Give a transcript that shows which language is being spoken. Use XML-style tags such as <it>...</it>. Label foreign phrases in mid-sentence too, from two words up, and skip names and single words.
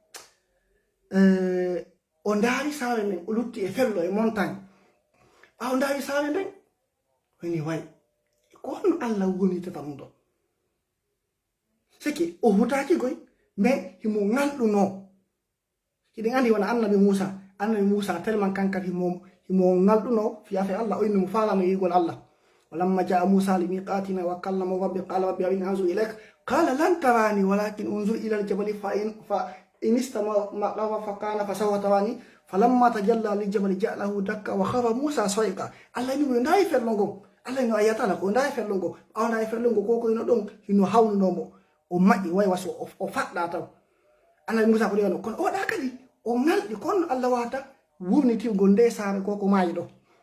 <ff>o ndaari saare nden o lutti e fello e montagne ɓawo ndaari saare nden woni wayi ko honno Allah wurnitata ɗum ɗo siki o hutaki koy mais himo ngalɗuno hiɗen andi wona annabi Moussa tellement kankat himo ngalɗuno fiyafe Allah o innimo faalano yigol Allah</ff> <ar>ولما جاء موسى لميقاتنا وكلمه ربه قال رب أرني أنظر إليك قال لن تراني ولكن انظر إلى الجبل فإن استقر فكان فسوف تراني فلما تجلى للجبل جعله دكا وخر موسى صعقا</ar> <ff>Allah innimo ndayi fello ngon Allah no ayatala ko nda fellungo awna fellungo ko ino don hino hawnunomo o maƴƴi way waso o faɗɗa taw annabi Musa ko ɗeno kono oɗa kadi o ngalɗi kono Allah wata wurnitirgol nde saare koko maayi ɗo</ff>